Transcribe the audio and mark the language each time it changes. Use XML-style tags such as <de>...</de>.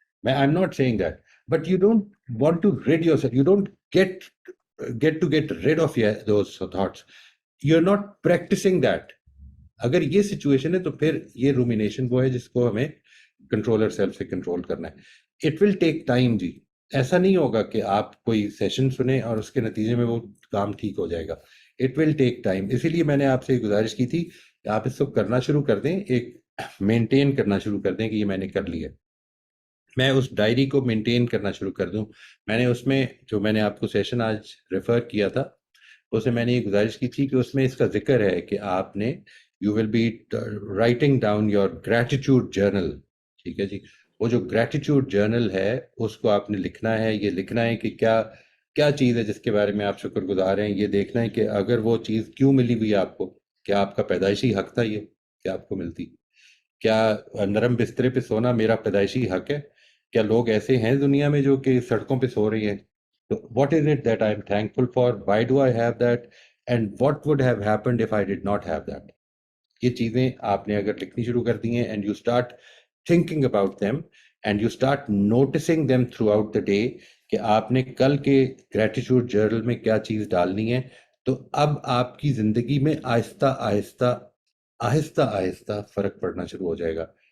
<en>I am not saying that, but you don't want to rid yourself. You don't get rid of those thoughts. You're not practicing that.</en> <ur>اگر یہ situation ہے تو پھر یہ رومینیشن وہ ہے جس کو ہمیں کنٹرولر سیلف سے کنٹرول کرنا ہے.</ur> <en>it will take time</en> <ur>جی. ایسا نہیں ہوگا کہ آپ کوئی سیشن سنیں اور اس کے نتیجے میں وہ کام ٹھیک ہو جائے گا. It will take time. اسی لیے میں نے آپ سے گزارش کی تھی کہ آپ اس کو کرنا شروع کر دیں, ایک مینٹین کرنا شروع کر دیں کہ یہ میں نے کر لیا. میں اس ڈائری کو مینٹین کرنا شروع کر دوں. میں نے اس میں جو میں نے آپ کو سیشن آج ریفر کیا تھا, اسے میں نے یہ گزارش کی تھی کہ اس میں اس کا ذکر ہے کہ آپ نے</ur> <en>You will be writing down your gratitude journal.</en> <ur>ٹھیک ہے جی. وہ جو گریٹیٹیوڈ جرنل ہے اس کو آپ نے لکھنا ہے. یہ لکھنا ہے کہ کیا چیز ہے جس کے بارے میں آپ شکر گزار ہیں. یہ دیکھنا ہے کہ اگر وہ چیز کیوں ملی ہوئی ہے آپ کو, کیا آپ کا پیدائشی حق تھا یہ کیا آپ کو ملتی. کیا نرم بسترے پہ سونا میرا پیدائشی حق ہے. کیا لوگ ایسے ہیں دنیا میں جو کہ سڑکوں پہ سو رہی ہیں.</ur> <en>What is it that I'm thankful for? Why do I have that? And what would have happened if I did not have that?</en> <ur>یہ چیزیں آپ نے اگر لکھنی شروع کر دی ہیں</ur> <en>and you start thinking about them and you start noticing them throughout the day</en> <ur>کہ آپ نے کل کے gratitude journal میں کیا چیز ڈالنی ہے, تو اب آپ کی زندگی میں آہستہ آہستہ آہستہ آہستہ فرق پڑنا شروع ہو جائے گا.</ur>